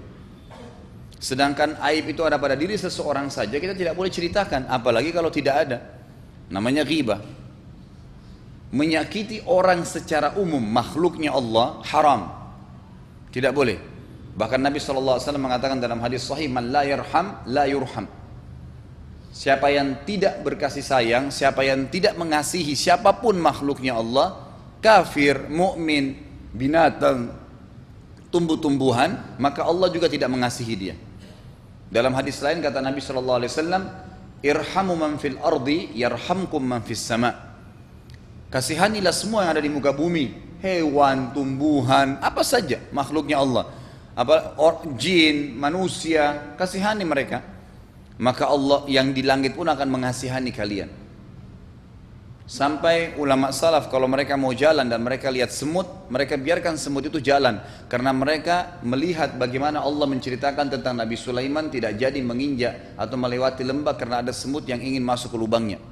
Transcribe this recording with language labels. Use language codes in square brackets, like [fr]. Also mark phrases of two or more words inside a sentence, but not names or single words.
[id] Sedangkan aib itu ada pada diri seseorang saja, kita tidak boleh ceritakan, apalagi kalau tidak ada. Namanya ghibah. Menyakiti orang secara umum, makhluknya Allah, haram. Tidak boleh. Bahkan Nabi SAW mengatakan dalam hadis sahih, [ar] من لا يرحم، لا يرحم. [id] Siapa yang tidak berkasih sayang, siapa yang tidak mengasihi siapapun makhluknya Allah, kafir, mukmin, binatang, tumbuh-tumbuhan, maka Allah juga tidak mengasihi dia. Dalam hadis lain kata Nabi SAW, [ar] ارحموا من في الأرض يرحمكم من في السماء. [id] Kasihanilah semua yang ada di muka bumi, hewan, tumbuhan, apa saja makhluknya Allah, jin, manusia, kasihani mereka, maka Allah yang di langit pun akan mengasihani kalian. Sampai ulama salaf kalau mereka mau jalan dan mereka lihat semut, mereka biarkan semut itu jalan, karena mereka melihat bagaimana Allah menceritakan tentang Nabi Sulaiman tidak jadi menginjak atau melewati lembah karena ada semut yang ingin masuk ke lubangnya.